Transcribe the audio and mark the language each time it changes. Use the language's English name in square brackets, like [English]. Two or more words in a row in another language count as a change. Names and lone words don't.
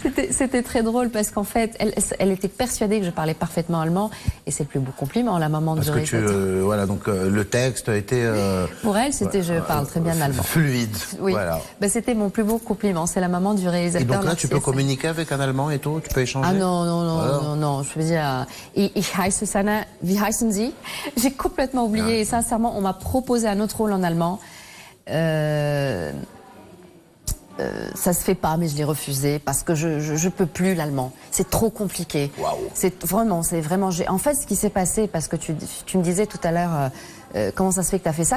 [French] C'était très drôle parce qu'en fait, elle était persuadée que je parlais parfaitement allemand et c'est le plus beau compliment, la maman de réalisateur. Voilà, donc le texte a été. Pour elle, c'était je parle très bien allemand. Fluide. Oui. Voilà. C'était mon plus beau compliment, c'est la maman du réalisateur. Et donc là, tu peux communiquer avec un allemand et tout, tu peux échanger. Ah non, je veux dire, [German] ich heiße Sana, wie heißen Sie? [French] J'ai complètement oublié et sincèrement on m'a proposé un autre rôle en allemand, ça se fait pas mais je l'ai refusé parce que je peux plus l'allemand, c'est trop compliqué. C'est vraiment en fait ce qui s'est passé, parce que tu me disais tout à l'heure comment ça se fait que tu as fait ça.